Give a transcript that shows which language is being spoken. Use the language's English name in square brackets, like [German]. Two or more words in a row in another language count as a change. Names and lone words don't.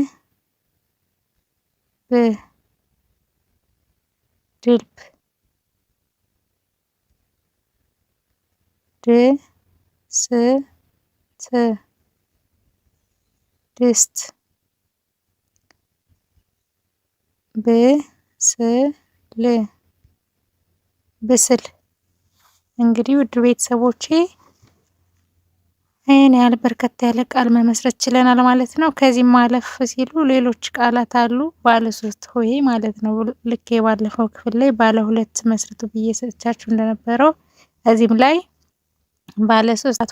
[Amharic] ብ ድልብ። ድ ስ ት ድስት። ብ ስ ል ብስል። እንግዲህ ውድ ቤተሰቦቼ ይህን ያህል በርከት ያለ ቃል መመስረት ችለናል ማለት ነው። ከዚህም ማለፍ ሲሉ ሌሎች ቃላት አሉ። ባለ 3 ሆሄ ማለት ነው። ልክ የባለፈው ክፍል ላይ ባለ 2 መስርቱ ብዬ ሰጥቻችሁ እንደነበረው እዚህም ላይ ባለ 3